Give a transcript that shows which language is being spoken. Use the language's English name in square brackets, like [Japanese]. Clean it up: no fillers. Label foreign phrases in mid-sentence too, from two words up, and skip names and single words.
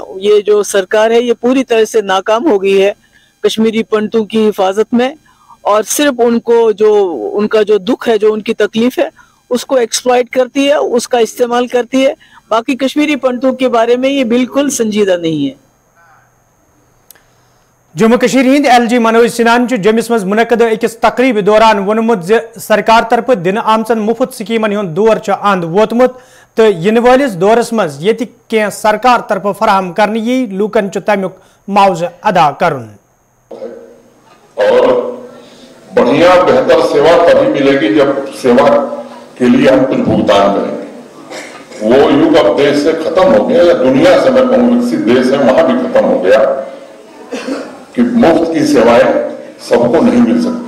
[Hindi] ये जो सरकार है ये पूरी तरह से नाकाम हो गई है कश्मीरी पंडितों की हिफाजत में और सिर्फ उनको जो उनका जो दुख है, जो उनकी तकलीफ है, उसको एक्सप्लॉइट करती है, उसका इस्तेमाल करती है. बाकी कश्मीरी पंडितों के बारे में ये बिल्कुल संजीदा नहीं है. [Kashmiri] जम्मू कश्मीर हिंद LG मनोज सिन्हा जम्मिस मज मुनकद अकिस तकरीब दौरान वोनमुत सरकार तरफ दिन आमचन मुफ्त स्कीमन हुंद दौर अंद वोतमुत तो इन वालिस दौरस मज ये कैं सरकार तरफ फराहम करने यी लूकन तमुक मुआवजा अदा करुन. [Hindi] और बढ़िया बेहतर सेवा तभी मिलेगी जब सेवा के लिए हम कुछ भुगतान करेंगे. वो युग अब देश से खत्म हो गया, या दुनिया से मैं कहूँ विकसित देश है वहां भी खत्म हो गया कि मुफ्त की सेवाएं सबको नहीं मिल सकती.